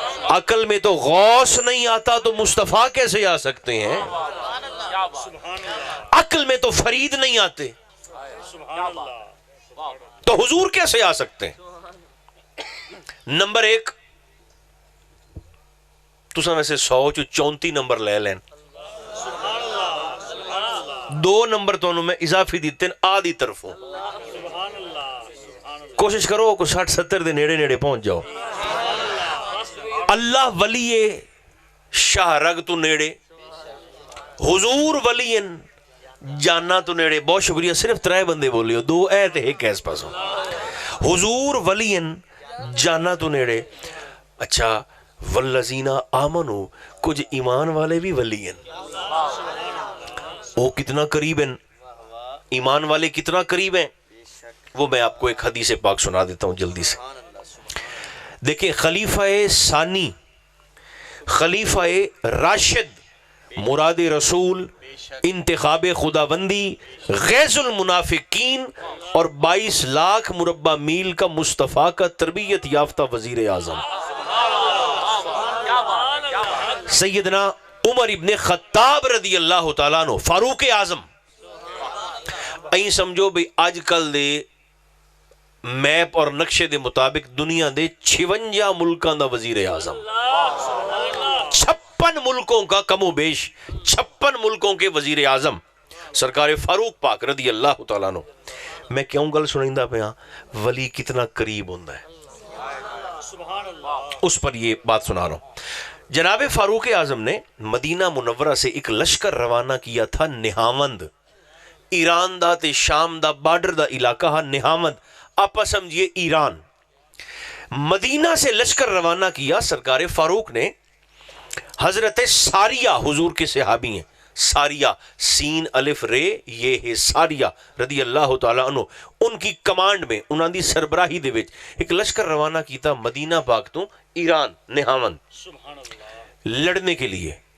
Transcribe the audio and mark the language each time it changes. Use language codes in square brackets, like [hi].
[ur] عقل میں تو غوث نہیں آتا تو مصطفیٰ کیسے آ سکتے ہیں؟ عقل میں تو فرید نہیں آتے تو حضور کیسے آ سکتے ہیں؟ نمبر ایک، [pa] تساں ویسے 100 چو 34 نمبر لے لین، [ur] 2 نمبر تو انہوں میں اضافی دیتے ہیں آدھی طرفوں. [pa] کوشش کرو کو 60-70 دے نیڑے نیڑے پہنچ جاؤ. اللہ ولی شاہ رگ تو نیڑے، حضور ولی جانا تو نیڑے. بہت شکریہ، صرف 3 بندے بولے ہو، 2 اے تے ایک ایس پاسوں. حضور ولی جانا تو نیڑے. [ur] اچھا والذین آمنو، کچھ ایمان والے بھی ولی ہیں. وہ کتنا قریب ہیں؟ ایمان والے کتنا قریب ہیں؟ وہ میں آپ کو ایک حدیث پاک سنا دیتا ہوں جلدی سے. دیکھیں خلیفہ ثانی، خلیفہ راشد، مراد رسول، انتخاب خداوندی، غیظ المنافقین اور 22 لاکھ مربع میل کا مصطفیٰ کا تربیت یافتہ وزیر اعظم سیدنا عمر ابن خطاب رضی اللہ تعالیٰ عنہ، فاروق اعظم. [pa] این سمجھو بھی آج کل دے میپ اور نقشے دے مطابق دنیا دے 56 ملکان دا وزیر اعظم، [ur] 56 ملکوں کا کم و بیش 56 ملکوں کے وزیر اعظم [pa] سرکار فاروق پاک رضی اللہ تعالیٰ عنہ. میں کیوں گل سنائندہ پہ ہاں؟ ولی کتنا قریب ہوندہ ہے، [ur] اس پر یہ بات سنا رہا ہوں. جناب فاروق اعظم نے مدینہ منورہ سے ایک لشکر روانہ کیا تھا نہاوند. [pa] ایران دا تے شام دا بارڈر دا علاقہ ہاں نہاوند، [ur] آپ سمجھئے ایران. مدینہ سے لشکر روانہ کیا سرکار فاروق نے. حضرت ساریہ حضور کے صحابی ہیں، ساریہ سین الف رے یہ ہے ساریہ رضی اللہ تعالیٰ عنہ، ان کی کمانڈ میں [pa] انہاں دی سربراہی دے وچ ایک لشکر روانہ کیتا مدینہ پاک تو ایران نہاوند [ur] لڑنے کے لیے.